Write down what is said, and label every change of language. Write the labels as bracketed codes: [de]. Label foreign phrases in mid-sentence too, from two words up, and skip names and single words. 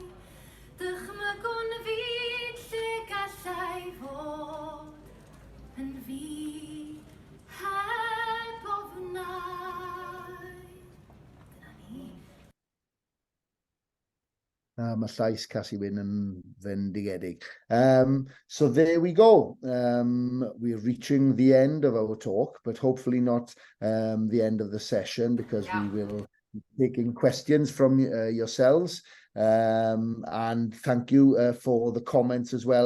[cy] Dychmygwn fi, lle gallai fod yn fi heb ofnau. Dyna ni. Mae llais Cassie Wynn yn fendigedig. [en] So there we go. We're reaching the end of our talk, but hopefully not the end of the session, because we will be taking questions from yourselves. And thank you for the comments as well.